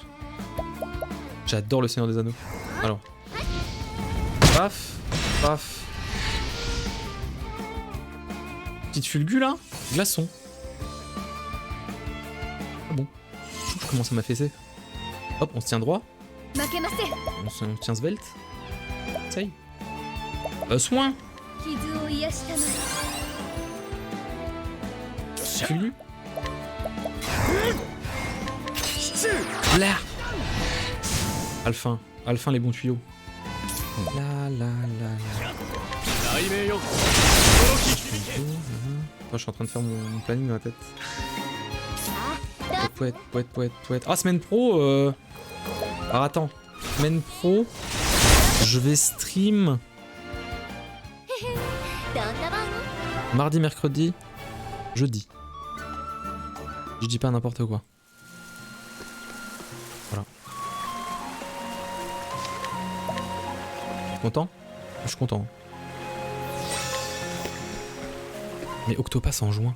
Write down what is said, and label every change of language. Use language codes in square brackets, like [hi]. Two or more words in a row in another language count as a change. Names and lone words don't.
[fr] J'adore le Seigneur des Anneaux. Alors. Paf, paf. Petite fulgu là. Glaçon. Ah bon. Comment ça m'a fessé? Hop, on se tient droit. [ja] 負けません [fr] On se tient svelte. Essaye. Soin. [ja] 傷を癒したまえ [fr] Fulgu. Là. Alphin. Alphin les bons tuyaux. Là, là, là, là. Attends, je suis en train de faire mon planning dans la tête. Poète, poète, poète, poète. Ah, semaine pro. Alors attends. Semaine pro. Je vais stream [ja] どんな番 [fr] mardi, mercredi, jeudi. Je dis pas n'importe quoi. Voilà. Content? Je suis content. Mais Octopass en juin.